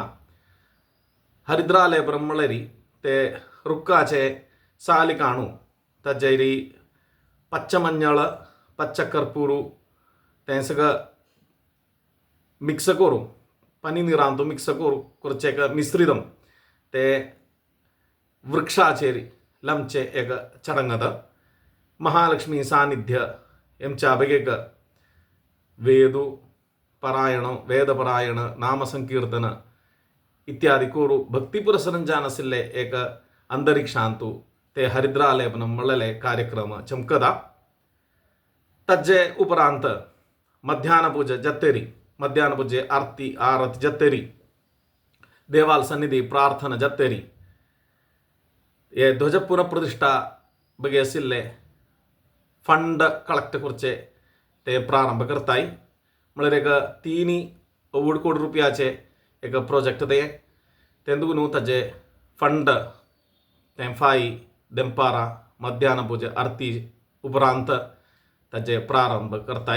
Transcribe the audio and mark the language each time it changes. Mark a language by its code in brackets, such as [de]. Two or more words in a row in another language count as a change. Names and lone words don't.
[kok] हरिद्रालेपनम म्हणल्यारी ते रुक्काचे साली काणू ताजेरी पच्चमंजळ पच्चकर्पूरू तें सगळं मिक्स करून पनी निरांतू मिक्स करून करचें एक मिश्रितम ते वृक्षाचेर लामचें एक चडंगत. महालक्ष्मी सानिध्य एमच्या बेगेक वेदू परायण वेदपरायण नामसंकीर्तन इत्यादि कोरू भक्तिपुरसरंजान आशिल्ले एक अंतरिक्षांतू ते हरिद्रालेपनम म्हणलेले कार्यक्रम चमकदा. तज्जे उपरांत मध्याह्न पूजे जत्तेरी मध्याह्न पूजे आरती जत्तेरी देवाल सन्निधि प्रार्थना जत्तेरी ये ध्वज पुनःप्रतिष्ठा बगे आशिल्ले फंड कलेक्ट करचे ते प्रारंभ करताय. म्हळ्यार एक 3 कोटी रुपयाचे एक प्रोजेक्ट तेंदूक न्हू ताजे फंड ते 5 दनपारा मध्याह्न पूजे आरती उपरांत ताजे प्रारंभ करताय.